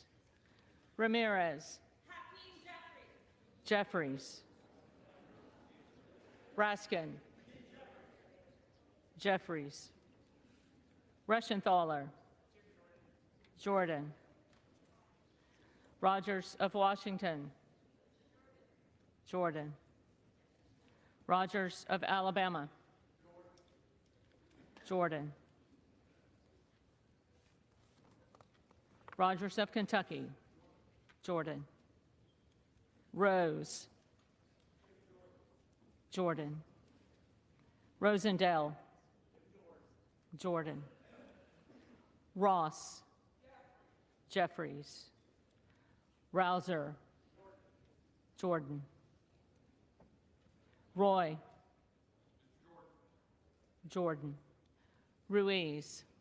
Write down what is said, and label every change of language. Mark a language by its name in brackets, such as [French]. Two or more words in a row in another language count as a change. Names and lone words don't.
[English] Ramirez. Jeffries. Raskin. Jeffries. Reschenthaler. Jordan. Rogers of Washington. Jordan. Rogers of Alabama. Jordan. Rogers of Kentucky. Jordan. Rose. Jordan. Rosendale. Jordan. Ross. Jeffries. Rouser. Jordan. Roy. Jordan. Ruiz.